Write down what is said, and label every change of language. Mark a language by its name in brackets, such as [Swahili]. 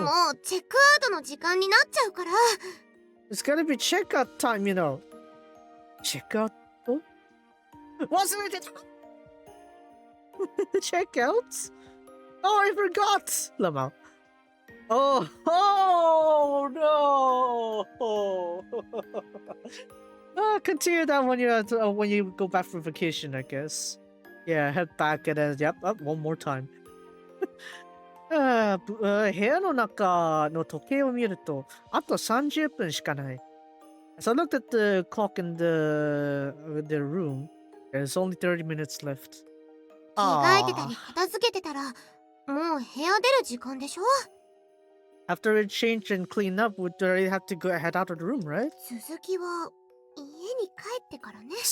[Japanese] もうチェックアウトの時間になっちゃうから。 [English] It's gonna be checkout time, you know. Checkout? Wasn't it? Checkouts? Oh, I forgot! Lama. Oh no! Continue that when you go back for vacation, I guess. Yeah, head back and then, yep, one more time. [Japanese] 部屋の中の時計を見ると、あと30分しかない。 [English] As I looked at the clock in the room, there's only 30 minutes left. [Japanese] 着替えてたり片付けてたら、もう部屋出る時間でしょ。 [English] After it changed and cleaned up, we'd already have to head out of the room, right? [Japanese] 続きは家に帰ってからね。